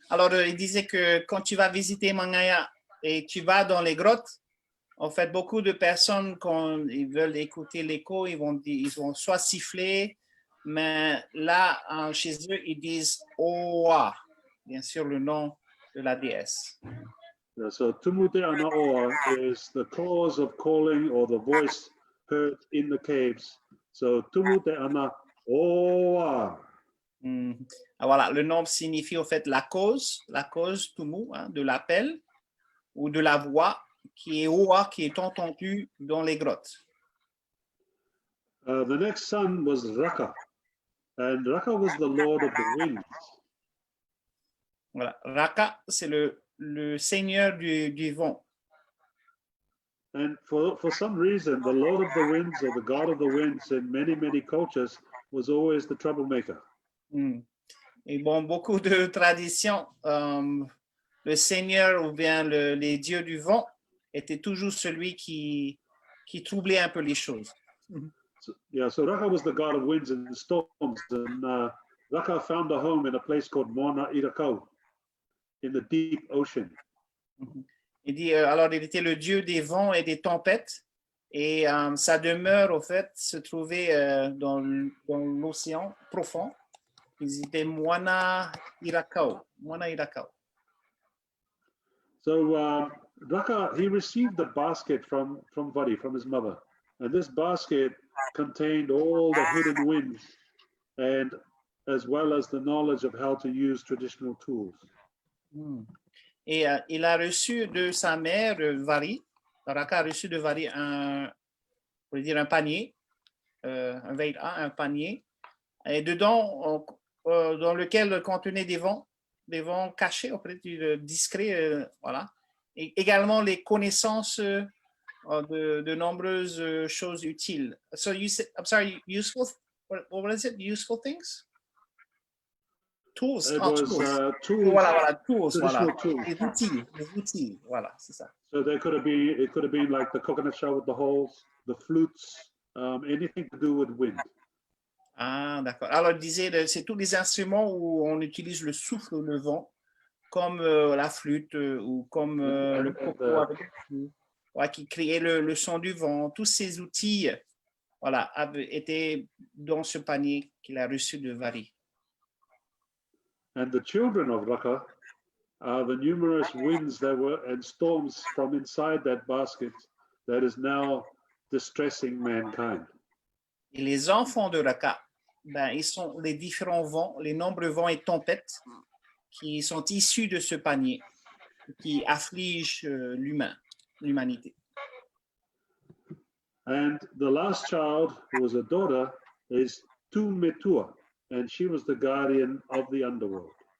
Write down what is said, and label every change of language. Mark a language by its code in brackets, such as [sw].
[fr] Alors, il disait que quand tu vas visiter Mangaia et tu vas dans les grottes, en fait, beaucoup de personnes, quand ils veulent écouter l'écho, ils vont soit siffler, mais là, chez eux, ils disent Oa, bien sûr, le nom de la déesse. [en] Yeah, so Tumute Anaoa is the cause of calling, or the voice heard in the caves So tumu te ana oa. [fr] Voilà, le nom signifie au fait la cause tumu, hein, de l'appel ou de la voix qui est oa, qui est entendue dans les grottes. [en] The next son was Raka, and Raka was the lord of the winds. [fr] Voilà, Raka, c'est le seigneur du vent. [en] And for some reason, the lord of the winds or the god of the winds in many cultures was always the troublemaker. [fr] Et bon, beaucoup de traditions, le seigneur ou bien les dieux du vent était toujours celui qui troublait un peu les choses. [en] So Raka was the god of winds and storms, and Raka found a home in a place called Mānoa in the deep ocean. [fr] Il dit, alors il était le dieu des vents et des tempêtes, et sa demeure, au fait, se trouvait dans l'océan profond. Ils étaient Moana-Irakau. [en] So Raka, he received a basket from Vatea, from his mother, and this basket contained all the hidden winds, and as well as the knowledge of how to use traditional tools. [fr] Et il a reçu de sa mère, Vatea, Raka a reçu de Vatea un panier, un panier, et dedans, dans lequel contenait des vents cachés, auprès du discret, voilà. Et également les connaissances de nombreuses choses utiles. [en] So you said, I'm sorry, useful, what was it? Useful things? Tools. It was tools. [fr] Voilà, tools, voilà. [en] Tools. [fr] Des outils, voilà, c'est ça. [en] So it could have been like the coconut shell with the holes, the flutes, anything to do with wind. [fr] Ah, d'accord. Alors, il disait, c'est tous les instruments où on utilise le souffle ou le vent, comme la flûte ou comme le coco qui créait le son du vent. Tous ces outils, voilà, étaient dans ce panier qu'il a reçu de Vatea. [en] And the children of Raka are the numerous winds that were and storms from inside that basket that is now distressing mankind. [fr] Et les enfants de Raka, ben, ils sont les différents vents, les nombreux vents et tempêtes qui sont issus de ce panier, qui affligent l'humanité. [en] And the last child, who was a daughter, is Tumetua, and she was the guardian of the underworld.